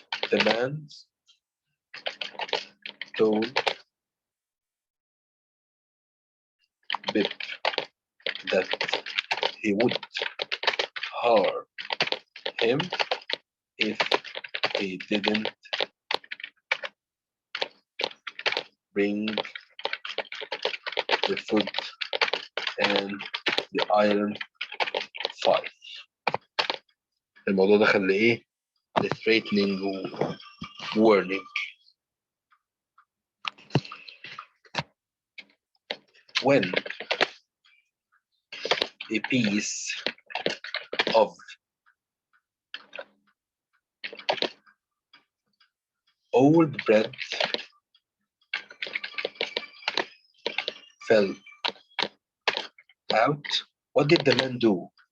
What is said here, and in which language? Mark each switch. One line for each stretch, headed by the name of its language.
English: The man told Bip that he would harm him if he didn't bring the food and the iron file.
Arabic: الموضوع ده خلى ايه؟
English: threatening warning. When a piece of old bread fell out, what did the man do?